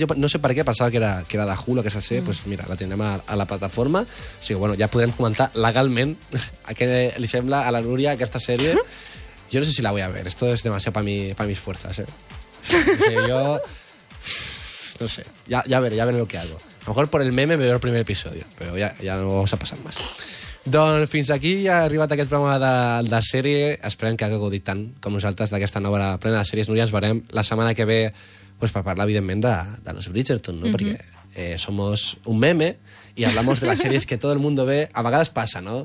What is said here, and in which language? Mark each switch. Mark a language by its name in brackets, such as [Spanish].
[Catalan] Jo no sé per què, pensava que era de Hulu aquesta sèrie, [Spanish] pues mira, [Catalan] la tindrem a la plataforma. O sigui, bueno, ja podrem comentar legalment a què li sembla a la Núria aquesta sèrie. Jo no sé si la vull a veure, [Spanish] esto es demasiado pa mis fuerzas, [Catalan] eh. O sigui, jo... [Spanish] No sé, ya veré lo que hago. A lo mejor por el meme me veo el primer episodio, pero ya no vamos a pasar más. [Catalan] Doncs fins aquí ha arribat aquest programa de sèrie. Esperem que hagi gaudit tant com nosaltres d'aquesta nova obra plena de sèries. Núria, ens veurem la setmana que ve, pues, per parlar, evidentment, de los Bridgerton, ¿no? Mm-hmm. [Spanish] Perquè somos un meme i hablamos de les sèries que tot el mundo ve. [Catalan] A vegades passa, no?